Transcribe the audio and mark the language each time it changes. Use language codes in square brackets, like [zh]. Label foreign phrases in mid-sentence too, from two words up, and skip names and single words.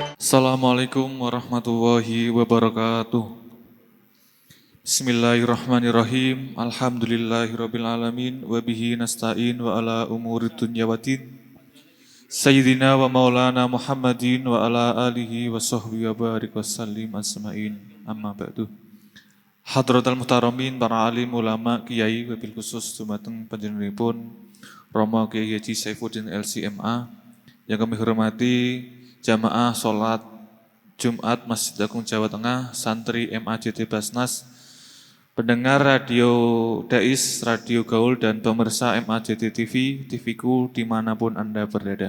[ar] السلام عليكم ورحمة الله وبركاته. بسم الله الرحمن الرحيم. الحمد لله رب العالمين وبه نستعين وعلى أمور الدنيا والدين. سيدنا ومولانا محمد وعلى آله وصحبه وبارك وسلم أسمعين. أما بعد. حضرات المحترمين [id] para alim ulama kiai wabil khusus [jv] dumateng panjenenganipun [id] Romo Kiai Haji Saifuddin LCMA yang kami hormati jamaah sholat Jumat Masjid Agung Jawa Tengah, santri MAJT Basnas, pendengar radio Dais, radio Gaul, dan pemirsa MAJT TV, TVku dimanapun Anda berada.